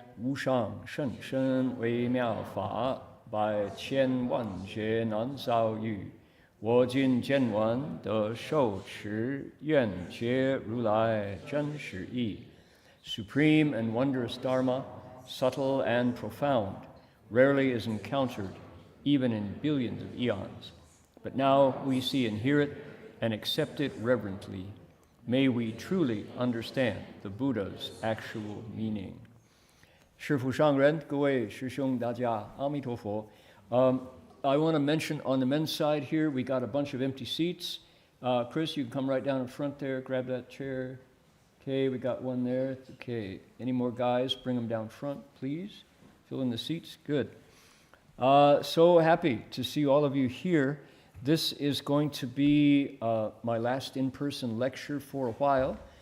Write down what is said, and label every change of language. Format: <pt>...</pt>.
<zh>无上甚深微妙法，百千万劫难遭遇。我今见闻得受持，愿解如来真实义。</zh> <en>Supreme and wondrous Dharma, subtle and profound, rarely is encountered, even in billions of eons. But now we see and hear it and accept it reverently. May we truly understand the Buddha's actual meaning.</en> <zh>师父上人，各位师兄大家，阿弥陀佛。</zh> <en>I want to mention on the men's side here, we got a bunch of empty seats. Chris, you can come right down in front there, grab that chair. Okay, we got one there. Okay, any more guys? Bring them down front, please. Fill in the seats. Good. So happy to see all of you here. This is going to be my last in-person lecture for a while.</en>